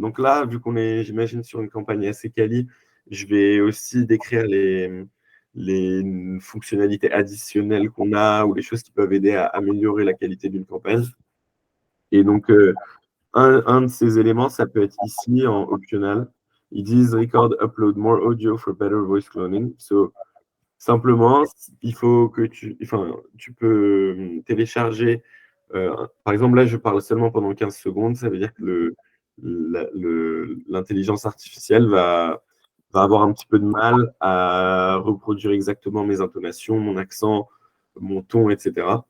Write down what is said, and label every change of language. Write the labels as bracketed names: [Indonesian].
[French] Donc là, vu qu'on est, j'imagine, sur une campagne assez quali, je vais aussi décrire les fonctionnalités additionnelles qu'on a ou les choses qui peuvent aider à améliorer la qualité d'une campagne. Et donc, un de ces éléments, ça peut être ici en optional. Ils disent [English] record, upload more audio for better voice cloning. [French] So, simplement, il faut que tu peux télécharger. Par exemple, là, je parle seulement pendant 15 secondes. Ça veut dire que l'intelligence artificielle va avoir un petit peu de mal à reproduire exactement mes intonations, mon accent, mon ton, etc.